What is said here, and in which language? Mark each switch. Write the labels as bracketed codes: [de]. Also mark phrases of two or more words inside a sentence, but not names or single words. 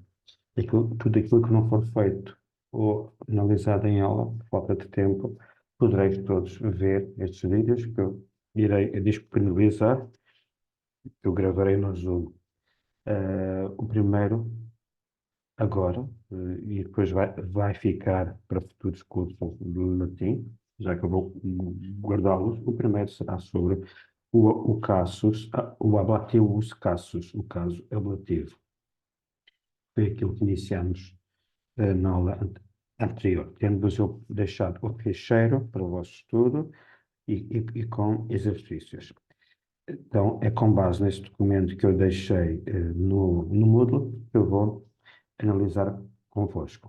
[pt] Tudo aquilo que não for feito ou analisado em aula, por falta de tempo, podereis todos ver estes vídeos que eu irei disponibilizar, que eu gravarei no Zoom. O primeiro agora, e depois vai ficar para futuros cursos do latim, já que eu vou guardá-los. O primeiro será sobre o casus, o [la] ablativus casus, [pt] o caso ablativo. Foi aquilo que iniciamos na aula anterior, tendo-vos eu deixado o ficheiro para o vosso estudo e com exercícios. Então, é com base neste documento que eu deixei no Moodle que eu vou analisar convosco.